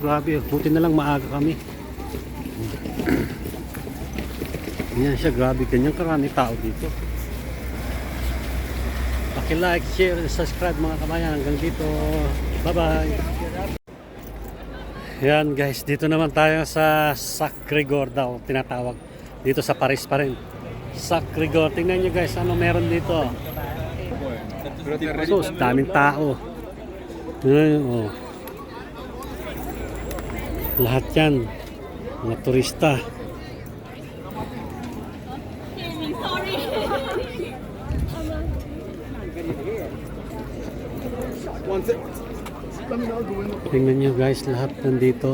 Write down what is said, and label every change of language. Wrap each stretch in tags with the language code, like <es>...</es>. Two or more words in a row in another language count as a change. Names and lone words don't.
<tl>Grabe, buti na lang maaga kami. Yan siya, grabe, ganyan karami tao dito. Paki-like, share, subscribe mga kabayan. Hanggang dito, bye bye. Yan guys, dito naman tayo sa Sacré-Cœur daw tinatawag. Dito sa Paris pa rin. Sacré-Cœur, tingnan nyo guys, ano meron dito. So, daming tao. Ayan, oh. Lahat yan, mga turista. Tingnan nyo guys, lahat nandito.</tl>